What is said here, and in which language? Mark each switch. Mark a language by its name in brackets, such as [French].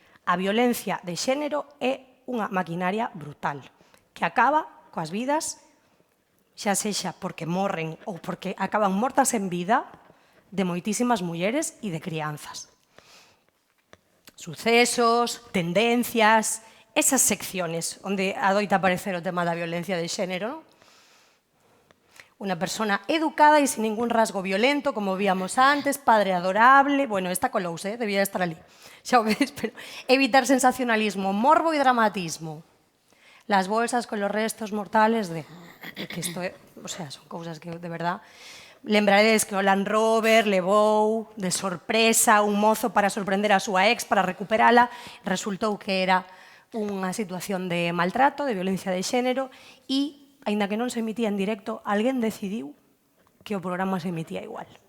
[Galician] A violencia de xénero é unha maquinaria brutal que acaba coas vidas, xa sexa porque morren ou porque acaban mortas en vida, de moitísimas mulleres e de crianzas. Sucesos, tendencias, [Spanish] esas secciones [Galician] onde adoita aparecer o tema da violencia de xénero, ¿no? [Spanish] Una persona educada y sin ningún rasgo violento, [Galician] como víamos antes, [Spanish] padre adorable. [Galician] Bueno, esta colouse, debía estar ali. Xa o veis, pero evitar sensacionalismo, morbo e dramatismo. [Spanish] Las bolsas con los restos mortales de... [Galician] Que isto é, o sea, son cousas que, [Spanish] de verdad... [Galician] Lembraredes que o Land Rover levou de sorpresa un mozo para sorprender a súa ex, para recuperala. Resultou que era unha situación de maltrato, de violencia de xénero, e aínda que non se emitía en directo, alguén decidiu que o programa se emitía igual.